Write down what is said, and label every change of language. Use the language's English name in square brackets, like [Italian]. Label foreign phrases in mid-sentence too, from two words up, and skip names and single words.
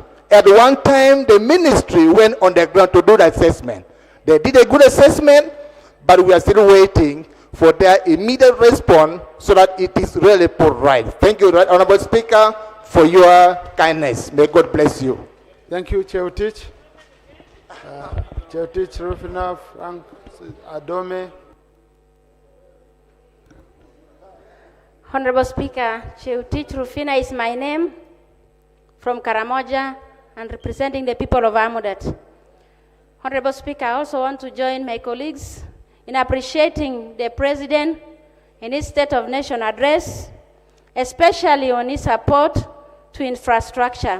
[English] At one time, the ministry went on the ground to do the assessment. They did a good assessment, but we are still waiting for their immediate response so that it is really put right. Thank you, Right Honorable Speaker, for your kindness. May God bless you. Thank you, Cheutich. Cheutich Rufina, Frank Adome. Honorable Speaker, Cheutich Rufina is my name, from Karamoja and representing the people of Amudat. Honorable Speaker, I also want to join my colleagues in appreciating the President in his State of Nation address, especially on his support to infrastructure.